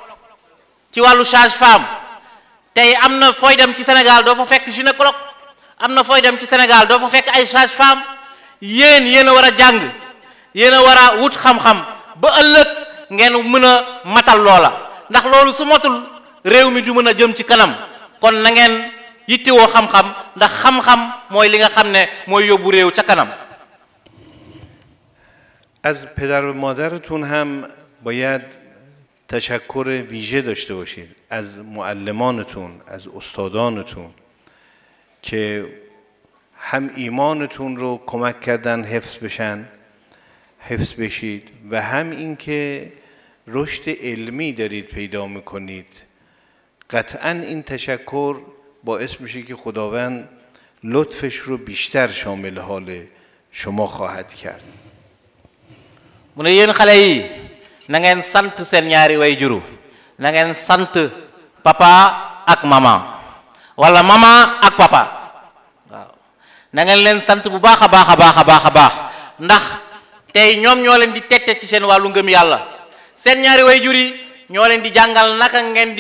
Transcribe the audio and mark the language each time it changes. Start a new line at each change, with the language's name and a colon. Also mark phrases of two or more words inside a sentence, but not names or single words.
Wolof: ci wàllu sage-femme tey am na fooy dem ci Sénégal doo fa fekk gynécologue am na fooy dem ci Sénégal doo fa fekk ay sage-femme yéen a war a jàng yéen a war a wut xam-xam ba ëllëg ngeen mën a matal loola ndax loolu su matul réew mi du mën a jëm ci kanam kon na ngeen yittewoo xam-xam ndax xam-xam mooy li nga xam ne mooy yóbbu réew ca kanam.
Persian: از پدر و مادرتون هم باید تشکر ویژه داشته باشید از معلمانتون از استادانتون که هم ایمانتون رو کمک کردن حفظ بشید و هم اینکه رشد علمی دارید پیدا میکنید. قطعا این تشکر باعث میشه که خداوند لطفش رو بیشتر شامل حال شما خواهد کرد.
Wolof: mu ne yéen xale yi na ngeen sant seen ñaari way juru na ngeen sant papa ak mama wala mama ak papa waaw na ngeen leen sant bu baax a baax a baax a baax a baax ndax tey ñoom ñoo leen di tette ci seen wàllu ngëm yàlla seen ñaari way jur yi ñoo leen di jàngal naka ngeen